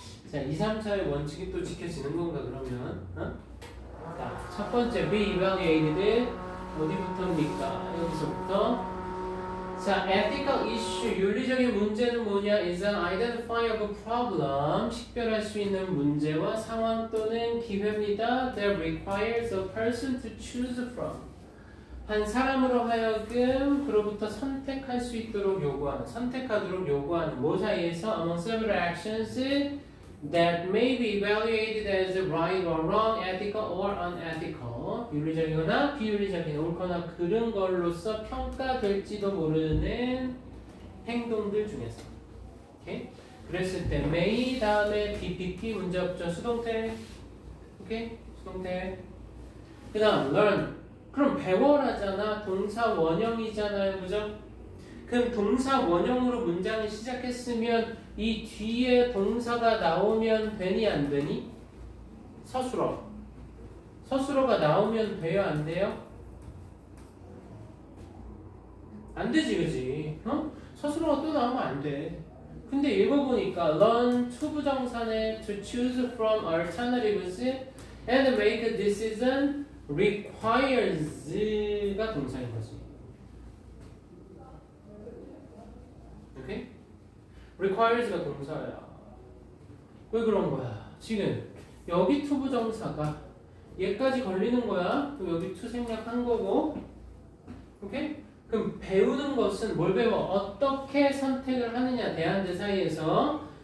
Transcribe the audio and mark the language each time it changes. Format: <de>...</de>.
<ko>자, 2, 3, 4의 원칙이 또 지켜지는 건가 그러면? 자, 첫 번째</ko> <en>re-evaluated</en> <ko>어디부터입니까? 여기서부터. 자,</ko> <en>ethical issue,</en> <ko>윤리적인 문제는 뭐냐?</ko> <en>is an identifiable problem,</en> <ko>식별할 수 있는 문제와 상황 또는 기회입니다.</ko> <en>that requires a person to choose from.</en> <ko>한 사람으로 하여금 그로부터 선택할 수 있도록 선택하도록 요구하는 뭐 사이에서</ko> <en>among several actions that may be evaluated as right or wrong, ethical or unethical.</en> <ko>윤리적이거나 비윤리적인 옳거나 그른 걸로서 평가될지도 모르는 행동들 중에서. 오케이? 그랬을 때 may 다음에 BPP 문제 없죠. 수동태. 오케이? 수동태. 그 다음 learn. 그럼 배워라잖아. 동사 원형이잖아요. 그죠? 그럼 동사 원형으로 문장을 시작했으면 이 뒤에 동사가 나오면 되니 안 되니? 서술어. 서술어가 나오면 돼요 안 돼요? 안 되지 그지? 어? 서술어가 또 나오면 안 돼. 근데 읽어보니까 learn 투부정사네</ko> <en>to choose from alternatives and make a decision requires가</en> <ko>동사인 거지. 오케이? requires가 동사야. 왜 그런 거야? 지금 여기 투부정사가 얘까지 걸리는 거야. 그럼 여기 투 생략한 거고. 오케이? 그럼 배우는 것은 뭘 배워? 어떻게 선택을 하느냐 대안대 사이에서.</ko>